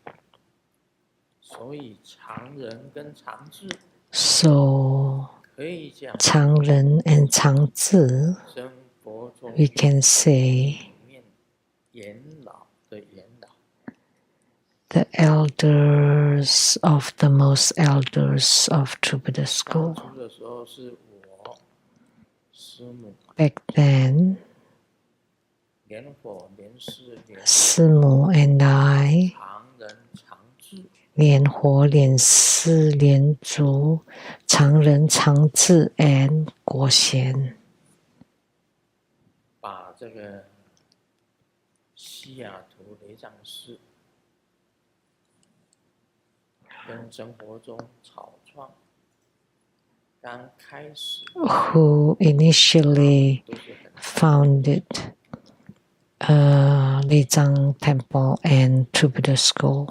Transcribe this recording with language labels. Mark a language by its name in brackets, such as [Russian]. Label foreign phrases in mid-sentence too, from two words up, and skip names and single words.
[English] So Chang Ren and Chang Zi, we can say the elders of the most elders of True Buddha School. Back then, Simu and I, Lian Huo, Lian Si, Lian Zhu, Chang Ren, Chang Zi, and Guo Xian, who initially founded Lizang Temple and True Buddha School.